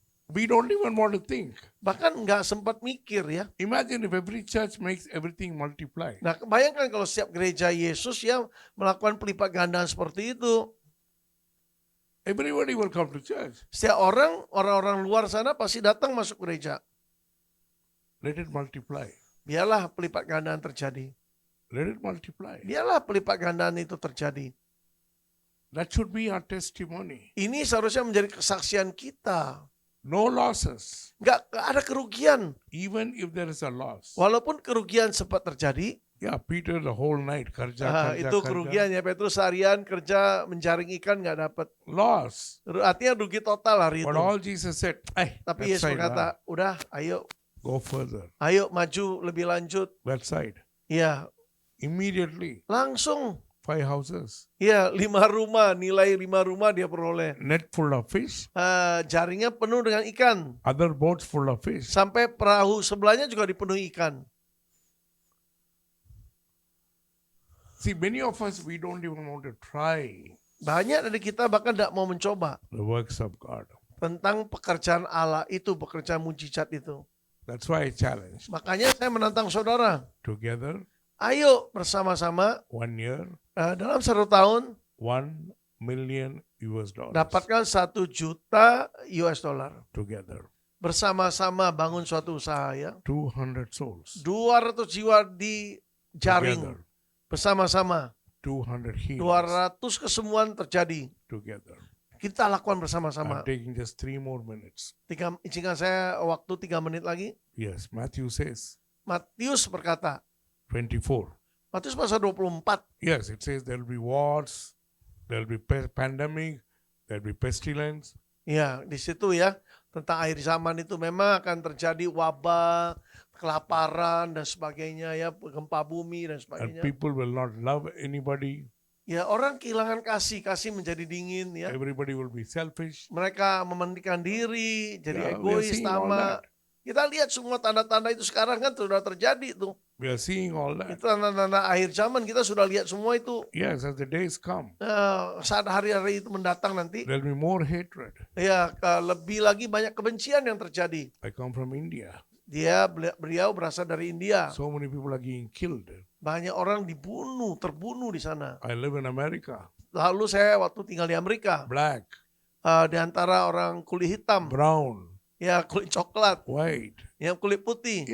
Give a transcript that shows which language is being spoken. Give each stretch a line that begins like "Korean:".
English: We don't even want to think.
Indonesian: Bahkan nggak sempat mikir ya.
English: Imagine if every church makes everything multiply.
Indonesian: Nah, bayangkan kalau setiap gereja Yesus ya melakukan pelipat gandaan seperti itu.
English: Everybody will come to church.
Indonesian: Setiap orang-orang luar sana pasti datang masuk gereja.
English: Let it multiply.
Indonesian: Biarlah pelipat gandaan terjadi.
English: Let it multiply.
Indonesian: Biarlah pelipat gandaan itu terjadi.
English: That should be our testimony.
Indonesian: Ini seharusnya menjadi kesaksian kita.
English: No losses.
Indonesian: Nggak ada kerugian.
English: Even if there is a loss.
Indonesian: Walaupun kerugian sempat terjadi,
English: Yeah, Peter the whole night kerja.
Indonesian: itu kerugian ya. Petrus seharian kerja menjaring ikan nggak dapat.
English: Loss.
Indonesian: Artinya rugi total hari
English: But
Indonesian: itu.
English: all Jesus said,
Indonesian: Tapi Yesus berkata, udah ayo
English: go further.
Indonesian: maju lebih lanjut.
English: That side.
Indonesian: Ya,
English: Immediately,
Indonesian: langsung.
English: 5 houses.
Indonesian: Ya, 5 rumah, nilai 5 rumah dia peroleh.
English: Net full of fish.
Indonesian: Jaringnya penuh dengan ikan.
English: Other boats full of fish.
Indonesian: Sampai perahu sebelahnya juga dipenuhi ikan.
English: See, many of us, we don't even want to try
Indonesian: Banyak dari kita bahkan tidak mau mencoba
English: the works of God.
Indonesian: tentang pekerjaan Allah itu, pekerjaan mujizat itu.
English: That's why I challenge.
Indonesian: Makanya saya menantang saudara,
English: Together,
Indonesian: ayo bersama-sama
English: 1 year,
Indonesian: dalam 1 tahun
English: $1 million.
Indonesian: dapatkan 1 juta US dollar.
English: Together.
Indonesian: Bersama-sama bangun suatu usaha ya.
English: 200 souls.
Indonesian: 200 jiwa di jaring
English: Together.
Indonesian: bersama-sama.
English: 200 healings.
Indonesian: 200 kesembuhan terjadi.
English: Together.
Indonesian: Kita lakukan
English: I'm
Indonesian: bersama-sama.
English: taking just 3 more minutes.
Indonesian: Izinkan saya waktu 3 menit lagi.
English: Yes, Matthew says,
Indonesian: Matius berkata,
English: 24.
Indonesian: Matius pasal 24.
English: Yes, it says there will be wars, there will be pandemic, there will be pestilence.
Indonesian: Ya, di situ ya, tentang akhir zaman itu memang akan terjadi wabah, kelaparan dan sebagainya ya, gempa bumi dan
English: And
Indonesian: sebagainya.
English: people will not love anybody.
Indonesian: Ya, orang kehilangan kasih menjadi dingin ya.
English: Everybody will be selfish.
Indonesian: Mereka mementingkan diri, jadi
English: Yeah, we are
Indonesian: egois,
English: seeing all
Indonesian: tamak.
English: that.
Indonesian: Kita lihat semua tanda-tanda itu sekarang kan sudah terjadi tuh.
English: We are seeing all that.
Indonesian: Itu tanda-tanda akhir zaman kita sudah lihat semua itu.
English: Yes, as the days come,
Indonesian: Saat hari-hari itu mendatang nanti,
English: there will be more hatred.
Indonesian: ya lebih lagi banyak kebencian yang terjadi.
English: I come from India.
Indonesian: Beliau berasal dari India.
English: So many people are getting killed.
Indonesian: Banyak orang terbunuh di sana.
English: I live in America.
Indonesian: Lalu saya waktu tinggal di Amerika,
English: Black,
Indonesian: di antara orang kulit hitam,
English: brown,
Indonesian: ya kulit coklat,
English: white.
Indonesian: yang kulit putih.